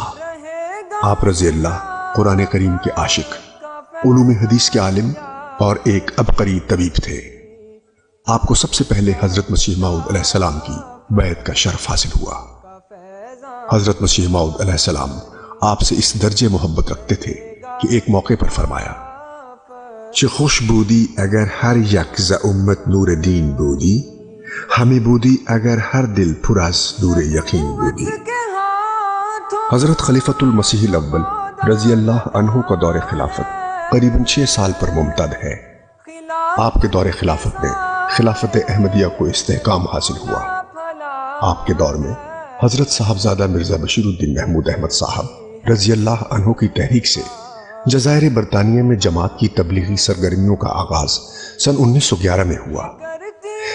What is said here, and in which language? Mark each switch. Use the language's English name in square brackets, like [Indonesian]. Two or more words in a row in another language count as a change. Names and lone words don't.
[Urdu] آپ [Arabic] رضی اللہ [Urdu] قرآن کریم کے عاشق، علوم حدیث کے عالم اور ایک عبقری طبیب تھے۔ آپ کو سب سے پہلے حضرت مسیح موعود [Arabic] علیہ السلام [Urdu] کی بیعت کا شرف حاصل ہوا۔ حضرت مسیح موعود [Arabic] علیہ السلام [Urdu] آپ سے اس درجے محبت رکھتے تھے کہ ایک موقع پر فرمایا، [Persian] چه خوش بودی اگر هر یک ز امت نور دین بودی، ہمیں بودی اگر ہر دل پر از نور یقین بودی۔ [Urdu] حضرت خلیفۃ المسیح الاول [Arabic] رضی اللہ عنہ [Urdu] کا دور خلافت قریباً 6 سال پر ممتد ہے۔ آپ کے دور خلافت میں خلافت احمدیہ کو استحکام حاصل ہوا۔ آپ کے دور میں حضرت صاحبزادہ مرزا بشیر الدین محمود احمد صاحب [Arabic] رضی اللہ عنہ [Urdu] کی تحریک سے جزائر برطانیہ میں جماعت کی تبلیغی سرگرمیوں کا آغاز سن 1911 میں ہوا۔